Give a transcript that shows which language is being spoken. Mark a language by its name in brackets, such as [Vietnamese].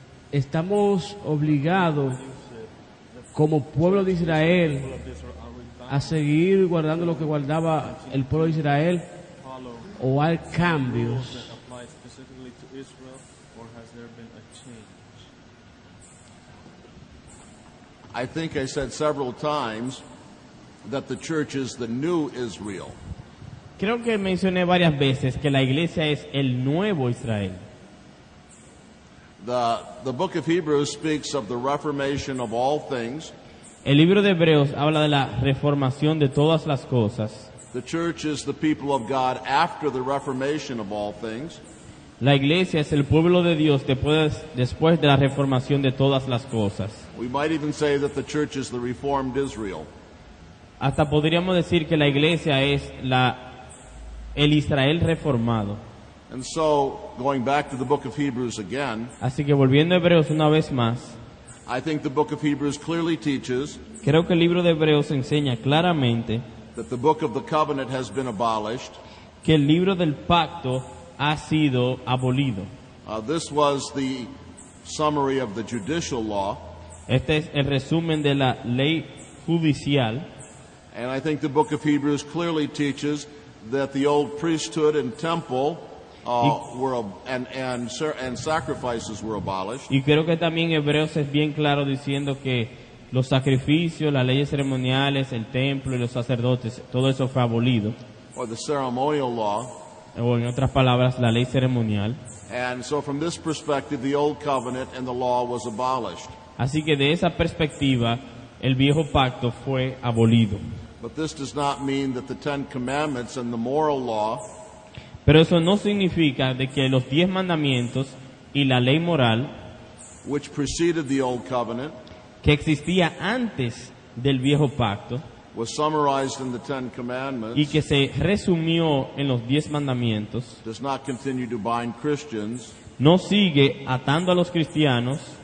[Spanish] Estamos obligados como pueblo de Israel a seguir guardando lo que guardaba el pueblo de Israel, o hay cambios. [English] Apply specifically to Israel, or has there been a change? I think I said several times that the church is the new Israel. [Spanish] Creo que mencioné varias veces que la iglesia es el nuevo Israel. [English] The book of Hebrews speaks of the reformation of all things. [Spanish] El libro de Hebreos habla de la reformación de todas las cosas. [English] The church is the people of God after the reformation of all things. [Spanish] La iglesia es el pueblo de Dios después de la reformación de todas las cosas. [English] We might even say that the church is the reformed Israel. [Spanish] Hasta podríamos decir que la iglesia es el Israel reformado. [English] And so, going back to the book of Hebrews again, [Spanish] Así que volviendo a Hebreos una vez más, [English] I think the book of Hebrews clearly teaches [Spanish] creo que el libro de Hebreos enseña claramente [English] that the book of the covenant has been abolished. [Spanish] que el libro del pacto ha sido abolido. [English] This was the summary of the judicial law, [Spanish] Este es el resumen de la ley judicial. [English] and I think the book of Hebrews clearly teaches that the old priesthood and temple and sacrifices were abolished. [Spanish] Y creo que también Hebreos es bien claro diciendo que los sacrificios, las leyes ceremoniales, el templo y los sacerdotes, todo eso fue abolido. [English] Or the ceremonial law. [Spanish] O en otras palabras, la ley ceremonial. [English] And so from this perspective, the old covenant and the law was abolished. [Spanish] Así que de esa perspectiva, el viejo pacto fue abolido. [English] But this does not mean that the Ten Commandments and the moral law [Spanish] Pero eso no significa de que los 10 mandamientos y la ley moral [English] which preceded the old covenant [Spanish] que existía antes del viejo pacto [English] was summarized in the Ten [Spanish] y [English] Commandments [Spanish] que se resumió en los 10 mandamientos [English] does not continue to bind Christians [Spanish] no sigue atando a los cristianos,